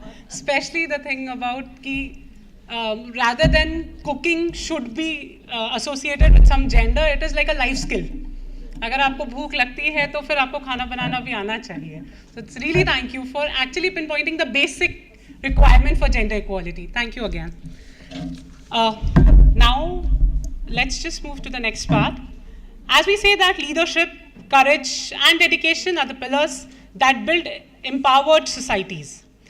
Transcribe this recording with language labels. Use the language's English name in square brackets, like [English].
[English] Especially the thing about ki, rather than cooking should be associated with some gender, it is like a life skill. [Hindi] अगर आपको भूख लगती है तो फिर आपको खाना बनाना भी आना चाहिए. [English] So it's really thank you for actually pinpointing the basic requirement for gender equality. Thank you again. Now let's just move to the next part. As we say that leadership, courage and dedication are the pillars that build empowered societies.